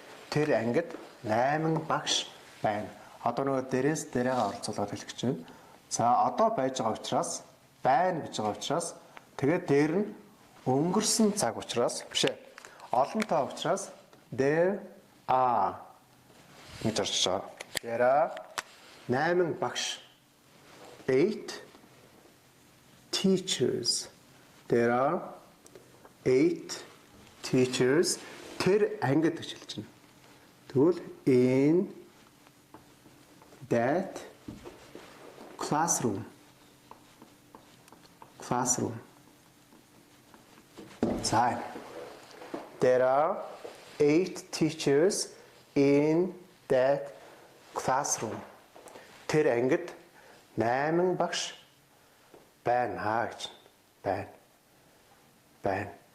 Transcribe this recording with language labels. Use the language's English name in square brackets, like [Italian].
[Mongolian] Тэр ангид 8 багш байна. Одоо нөгөө дээрээс дээрээ оролцуулаад хэлэх гэж байна. За одоо байж байгаа учраас байна гэж байгаа учраас тэгээд дээр нь өнгөрсөн цаг учраас биш ээ. Олонтой учраас [English] there are [Mongolian] гэж орж байгаа. [English] There are 8 багш. 8 teachers. There are 8 teachers. [Mongolian] Тэр ангид гэж хэлж байна. [English] Тэгвэл in that classroom. So, there are 8 teachers in that classroom. [Mongolian] Тэр ангид 8 багш байна гэж байна.